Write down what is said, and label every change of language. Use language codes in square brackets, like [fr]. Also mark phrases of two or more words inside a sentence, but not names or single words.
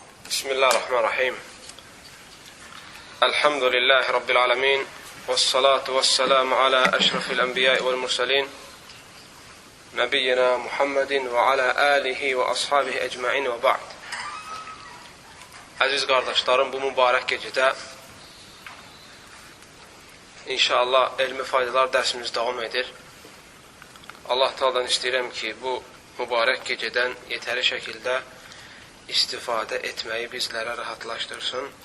[ar] بسم الله الرحمن الرحيم الحمد لله رب العالمين. والصلاة والسلام على أشرف الأنبياء والمرسلين. نبينا محمد وعلى آله وأصحابه أجمعين وبعد. [az] Əziz qardaşlarım, bu mübarək gecədə inşallah elmi faydalar dərsimiz davam edir. Allah Taala'dan istəyirəm ki, bu mübarək gecədən yetəri şəkildə istifadə etməyi bizlərə rahatlaşdırsın.